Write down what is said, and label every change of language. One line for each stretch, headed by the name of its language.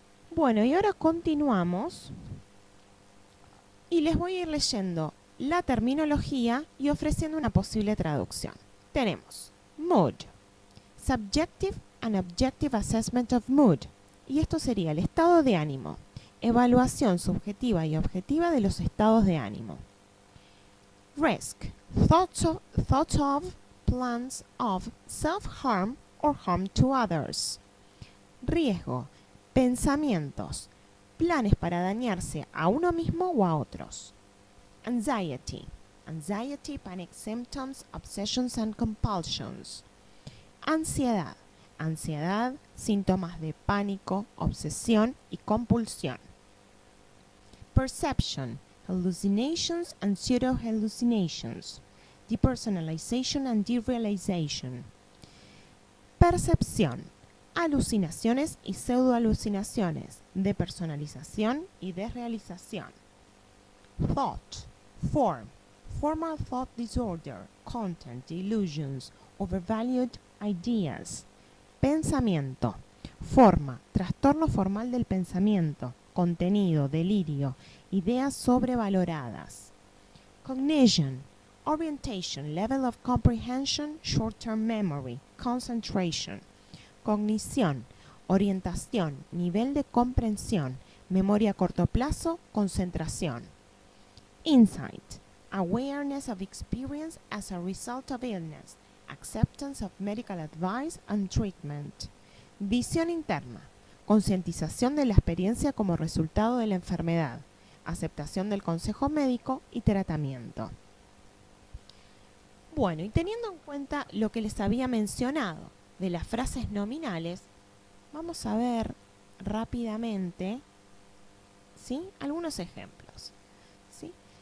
Spanish: Bueno, y ahora continuamos y les voy a ir leyendo la terminología y ofreciendo una posible traducción. Tenemos
English: mood, subjective and objective assessment of mood,
Spanish: y esto sería el estado de ánimo, evaluación subjetiva y objetiva de los estados de ánimo.
English: Risk, thoughts of, plans of self-harm or harm to others.
Spanish: Riesgo, pensamientos, planes para dañarse a uno mismo o a otros.
English: Anxiety, panic symptoms, obsessions and compulsions.
Spanish: Ansiedad, síntomas de pánico, obsesión y compulsión.
English: Perception, hallucinations and pseudo-hallucinations. Depersonalization and derealization.
Spanish: Percepción, alucinaciones y pseudo-alucinaciones, depersonalización y desrealización.
English: Thought, formal thought disorder, content, delusions, overvalued ideas.
Spanish: Pensamiento, forma, trastorno formal del pensamiento, contenido, delirio, ideas sobrevaloradas.
English: Cognition, orientation, level of comprehension, short-term memory, concentration.
Spanish: Cognición, orientación, nivel de comprensión, memoria a corto plazo, concentración.
English: Insight, awareness of experience as a result of illness, acceptance of medical advice and treatment.
Spanish: Visión interna, concientización de la experiencia como resultado de la enfermedad, aceptación del consejo médico y tratamiento. Bueno, y teniendo en cuenta lo que les había mencionado de las frases nominales, vamos a ver rápidamente, ¿sí?, algunos ejemplos, ¿sí?